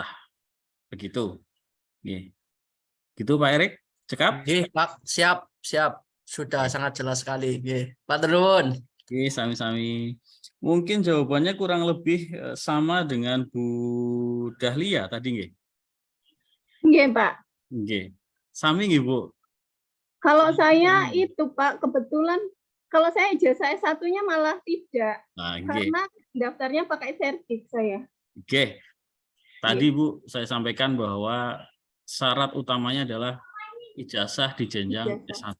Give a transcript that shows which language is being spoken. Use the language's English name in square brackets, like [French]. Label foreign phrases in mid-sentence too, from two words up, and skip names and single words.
[Indonesian] Begitu. Gitu Pak Erik, cekap? Oke, Pak, siap. Sudah sangat jelas sekali. Oke, Pak Terun. Oke, sami-sami. Mungkin jawabannya kurang lebih sama dengan Bu Dahlia tadi, nggih? Nggih, Pak. [Javanese] Nggih. Sami nggih, Bu? [Indonesian] Kalau saya itu Pak, kebetulan kalau saya ijazah S1-nya malah tidak. Nah, nggih. Karena daftarnya pakai serdik saya. Oke. Tadi Bu, saya sampaikan bahwa syarat utamanya adalah ijazah di jenjang S1.